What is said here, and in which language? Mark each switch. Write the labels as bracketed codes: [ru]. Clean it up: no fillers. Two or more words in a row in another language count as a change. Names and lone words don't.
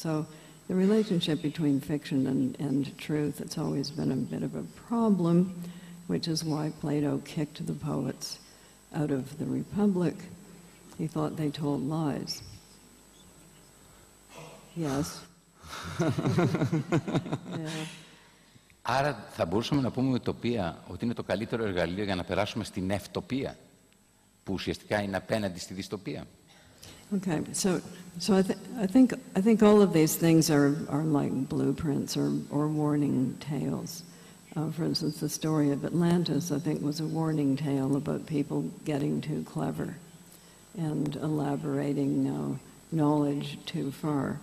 [en] So the relationship between fiction and truth, it's always been a bit of a problem, which is why Plato kicked the poets out of the Republic. He thought they told lies. Yes. Yeah. [el] Άρα θα μπορούσαμε να πούμε ουτοπία ότι είναι το καλύτερο εργαλείο για να περάσουμε στην ευτοπία, που ουσιαστικά είναι απέναντι στη δυστοπία. [en] Okay, so I think all of these things are like blueprints or warning tales. For instance, the story of Atlantis, I think, was a warning tale about people getting too clever and elaborating knowledge too far.